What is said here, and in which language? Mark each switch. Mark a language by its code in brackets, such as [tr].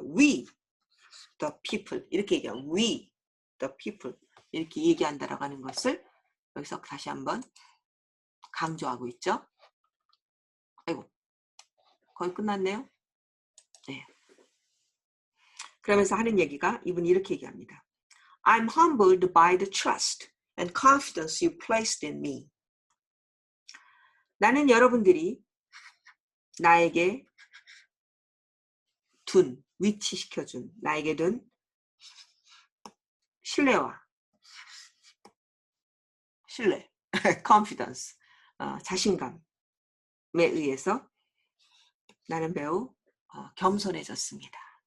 [en] We, the people, [ko] 이렇게 얘기하면 we, the people, 이렇게 얘기한다라고 하는 것을 여기서 다시 한번 강조하고 있죠. 아이고, 거의 끝났네요. 네. 그러면서 하는 얘기가 이분이 이렇게 얘기합니다. [en] I'm humbled by the trust and confidence you placed in me. [ko] 나는 여러분들이 나에게 위치시켜준, 나에게 둔 신뢰, confidence, 자신감에 의해서 나는 매우 겸손해졌습니다.